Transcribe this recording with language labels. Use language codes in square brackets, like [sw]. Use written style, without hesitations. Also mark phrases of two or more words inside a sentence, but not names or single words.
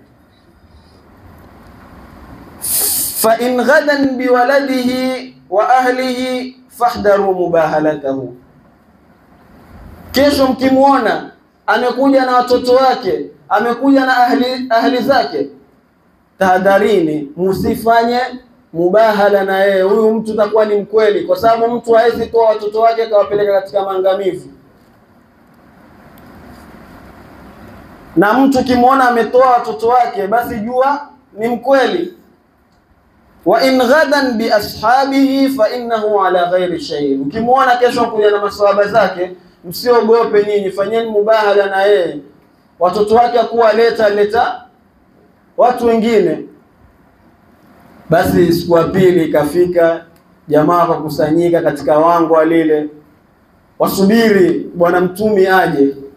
[ar] فإن غدا بولده وأهله فاحذروا مباهلته, [sw] kesho mkimuona amekuja na watoto wake, amekuja na ahli zake, tahadharini msifanye mubahala na yeye. Huyu mtu takuwa ni mkweli, kwa sababu mtu hawezi toa watoto wake akawapeleka katika maangamivu. Na mtu kimuona ametoa watoto wake, basi jua ni mkweli. [ar] وإن غدا بأصحابه فإنه على غير شيء. [sw] Ukimuona kesho kuja na maswahaba zake, msiogope nyinyi, fanyeni mubahala na yeye. Watoto wake akuwa leta watu wengine. Basi siku ya pili ikafika, jamaa wakakusanyika katika wango lile, wasubiri Bwana Mtume aje.